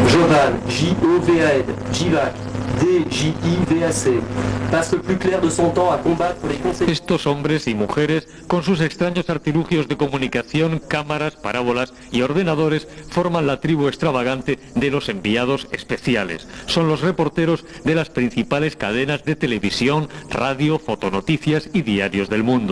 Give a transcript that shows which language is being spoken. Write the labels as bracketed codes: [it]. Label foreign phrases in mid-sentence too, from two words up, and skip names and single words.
[fr] Jovan, J-O-V-A-N, Jivac, D-J-I-V-A-C, passe le plus clair de son temps à combattre les conséquences. [es] Estos hombres y mujeres, con sus extraños artilugios de comunicación, cámaras, parábolas y ordenadores, forman la tribu extravagante de los enviados especiales. Son los reporteros de las principales cadenas de televisión, radio, fotonoticias y diarios del mundo.